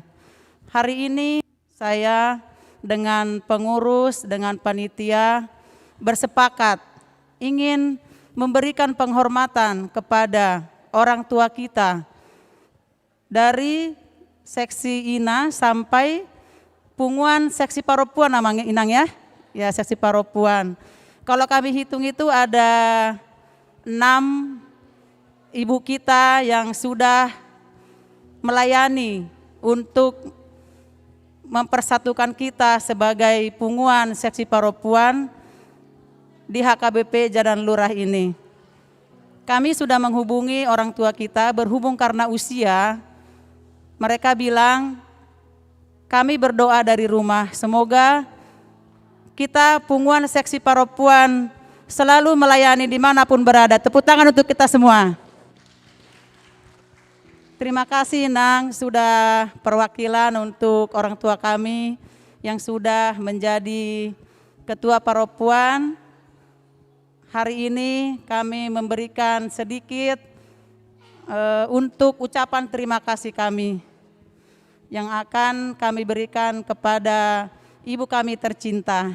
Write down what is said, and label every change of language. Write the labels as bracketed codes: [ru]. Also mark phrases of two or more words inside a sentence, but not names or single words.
[id] Hari ini saya dengan pengurus, dengan panitia bersepakat ingin memberikan penghormatan kepada orang tua kita dari seksi INA sampai Punguan seksi paropuan namanya Inang ya. Ya, seksi paropuan. Kalau kami hitung itu ada 6 ibu kita yang sudah melayani untuk mempersatukan kita sebagai Punguan seksi paropuan di HKBP Jalan Lurah ini. Kami sudah menghubungi orang tua kita, berhubung karena usia, mereka bilang, kami berdoa dari rumah, semoga kita Punguan seksi paropuan selalu melayani dimanapun berada. Tepuk tangan untuk kita semua. Terima kasih Nang, sudah perwakilan untuk orang tua kami yang sudah menjadi ketua paropuan. Hari ini kami memberikan sedikit untuk ucapan terima kasih kami yang akan kami berikan kepada ibu kami tercinta.